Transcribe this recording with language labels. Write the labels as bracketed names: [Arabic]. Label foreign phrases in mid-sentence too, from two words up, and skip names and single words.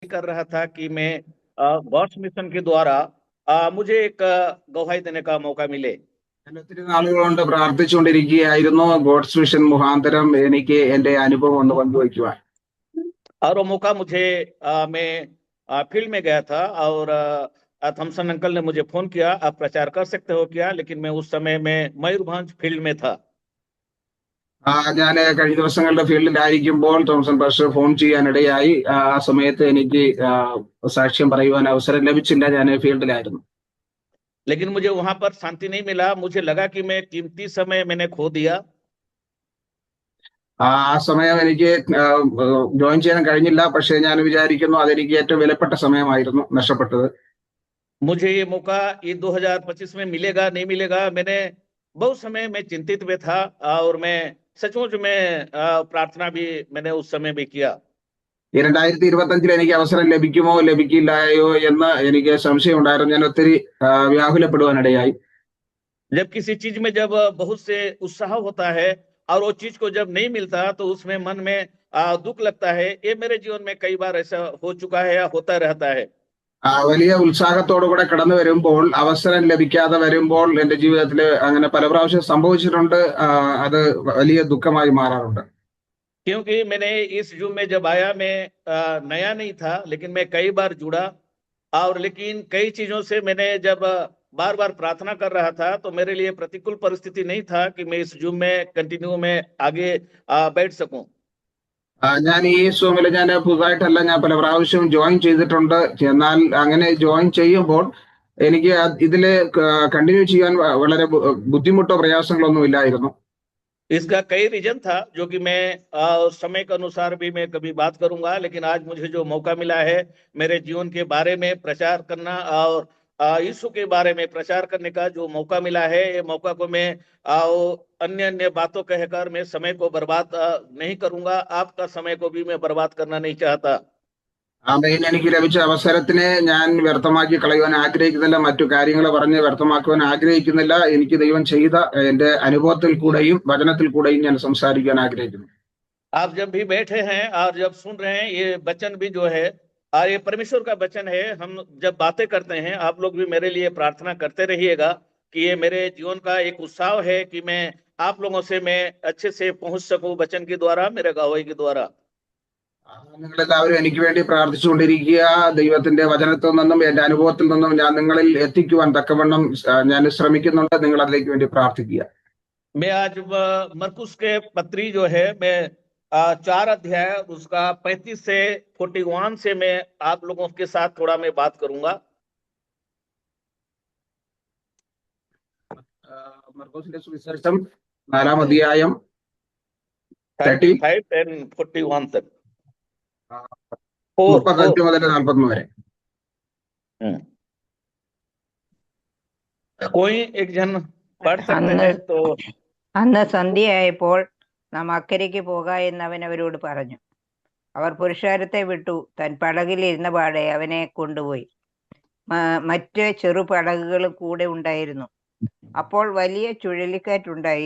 [Hindi] कर रहा था कि मैं गॉड्स मिशन के द्वारा मुझे एक गवाही देने का मौका मिले। [Malayalam] ഞാൻ ഒത്തിരി നാളുകൾ കൊണ്ട് പ്രാർത്ഥിച്ചുകൊണ്ടിരിക്കുകയായിരുന്നു ഗോഡ്സ് മിഷൻ മുഖാന്തരം എനിക്ക് എന്റെ അനുഭവം ഒന്ന് പങ്കുവയ്ക്കുവാൻ. [Hindi] और वो मौका मुझे मैं फील्ड में गया था और थॉमसन अंकल ने मुझे फोन किया, आप प्रचार कर सकते हो क्या? लेकिन मैं उस समय में मयूरभंज फील्ड में था। [Malayalam] ഞാൻ കഴിഞ്ഞ ദിവസങ്ങളുടെ ഫീൽഡിലായിരിക്കുമ്പോൾ തോമസൺ പാസ്റ്റർ ഫോൺ ചെയ്യാനിടയായി. ആ സമയത്ത് എനിക്ക് സാക്ഷ്യം പറയുവാൻ അവസരം ലഭിച്ചില്ല. ഞാൻ ഫീൽഡിലായിരുന്നു. [Hindi] लेकिन मुझे वहां पर शांति नहीं मिला, मुझे लगा कि मैं कीमती समय मैंने खो दिया। [Malayalam] ആ സമയം എനിക്ക് ജോയിൻ ചെയ്യാൻ കഴിഞ്ഞില്ല. പക്ഷേ ഞാൻ വിചാരിക്കുന്നു അതെനിക്ക് ഏറ്റവും വിലപ്പെട്ട സമയമായിരുന്നു നഷ്ടപ്പെട്ടത്. [Hindi] मुझे ये मौका ये 2025 में मिलेगा नहीं मिलेगा, मैंने बहुत समय में चिंतित में था और मैं सचमुच में प्रार्थना भी मैंने उस समय भी किया। [Malayalam] 2025 എനിക്ക് അവസരം ലഭിക്കുമോ ലഭിക്കില്ലായോ എന്ന് എനിക്ക് സംശയം ഉണ്ടായിരുന്നു. ഞാൻ ഒത്തിരി വ്യാകുലപ്പെടുവാനിടയായി. [Hindi] जब किसी चीज में जब बहुत से उत्साह होता है और वो चीज को जब नहीं मिलता तो उसमें मन में दुख लगता है। ये मेरे जीवन में कई बार ऐसा हो चुका है या होता रहता है। [Malayalam] വലിയ ഉത്സാഹത്തോടുകൂടെ കടന്നു വരുമ്പോൾ അവസരം ലഭിക്കാതെ വരുമ്പോൾ എന്റെ ജീവിതത്തിൽ അങ്ങനെ പല പ്രാവശ്യം സംഭവിച്ചിട്ടുണ്ട്. അത് വലിയ ദുഃഖമായി മാറാറുണ്ട്. [Hindi] क्योंकि मैंने इस युग में जब आया, मैं नया नहीं था, लेकिन मैं कई बार जुड़ा और लेकिन कई चीजों से मैंने जब बार बार प्रार्थना कर रहा था तो मेरे लिए प्रतिकूल परिस्थिति नहीं था कि मैं इस युग में कंटिन्यू में आगे बैठ सकूं। [Malayalam] ഞാൻ ഈ സൂമിൽ ഞാൻ പുതുതായിട്ടല്ല, ഞാൻ പല പ്രാവശ്യവും ജോയിൻ ചെയ്തിട്ടുണ്ട്. എന്നാൽ അങ്ങനെ ജോയിൻ ചെയ്യുമ്പോൾ എനിക്ക് ഇതില് കണ്ടിന്യൂ ചെയ്യാൻ വളരെ ബുദ്ധിമുട്ടോ പ്രയാസങ്ങളൊന്നും ഇല്ലായിരുന്നു. [Hindi] इसका कई रीजन था जो कि मैं समय के अनुसार भी मैं कभी बात करूंगा, लेकिन आज मुझे जो मौका मिला है मेरे जीवन के बारे में प्रचार करना और यीशु के बारे में प्रचार करने का जो मौका मिला है, ये मौका को मैं अन्य अन्य बातों कहकर मैं समय को बर्बाद नहीं करूंगा। आपका समय को भी मैं बर्बाद करना नहीं चाहता। [Malayalam] ആമേൻ. എനിക്ക് ലഭിച്ച അവസരത്തിനെ ഞാൻ വ്യർത്ഥമാക്കി കളയുവാൻ ആഗ്രഹിക്കുന്നില്ല. മറ്റു കാര്യങ്ങൾ പറഞ്ഞ് വ്യർത്ഥമാക്കുവാൻ ആഗ്രഹിക്കുന്നില്ല. എനിക്ക് ദൈവം ചെയ്ത എന്റെ അനുഭവത്തിൽ കൂടെയും വചനത്തിൽ കൂടെയും ഞാൻ സംസാരിക്കാൻ ആഗ്രഹിക്കുന്നു. [Hindi] आप जब भी बैठे हैं और जब सुन रहे हैं, ये वचन भी जो है और ये परमेश्वर का वचन है। हम जब बातें करते हैं, आप लोग भी मेरे लिए प्रार्थना करते रहिएगा कि ये मेरे जीवन का एक उत्साह है कि मैं आप लोगों से मैं अच्छे से पहुंच सकूं वचन के द्वारा, मेरे गवाही के द्वारा। [Malayalam] നിങ്ങളെല്ലാവരും എനിക്ക് വേണ്ടി പ്രാർത്ഥിച്ചുകൊണ്ടിരിക്കുക. ദൈവത്തിന്റെ വചനത്തിൽ നിന്നും എന്റെ അനുഭവത്തിൽ നിന്നും ഞാൻ നിങ്ങളിൽ എത്തിക്കുവാൻ തക്കവണ്ണം ഞാൻ ശ്രമിക്കുന്നുണ്ട്. നിങ്ങൾ അതിലേക്ക് വേണ്ടി പ്രാർത്ഥിക്കുക. [Hindi] मैं आज मरकुस के पत्री जो है, मैं 4 अध्याय उसका 35 से 41 से मैं आप लोगों के साथ थोड़ा मैं बात करूंगा। [Malayalam] മർക്കോസിന്റെ സുവിശേഷം 4-ാം അധ്യായം [Hindi] 35 and 41 तक [Malayalam] 35 മുതൽ 41 വരെ. [Hindi] कोई एक जन पढ़ सकते हैं तो? [Malayalam] അന്ന് സന്ധ്യയായപ്പോൾ നാം അക്കരയ്ക്ക് പോക എന്ന് അവൻ അവരോട് പറഞ്ഞു. അവർ പുരുഷാരത്തെ വിട്ടു താൻ പടകിൽ ഇരുന്ന പാടെ അവനെ കൊണ്ടുപോയി. മറ്റ് ചെറു പടകുകളും കൂടെ ഉണ്ടായിരുന്നു. അപ്പോൾ വലിയ ചുഴലിക്കാറ്റുണ്ടായി.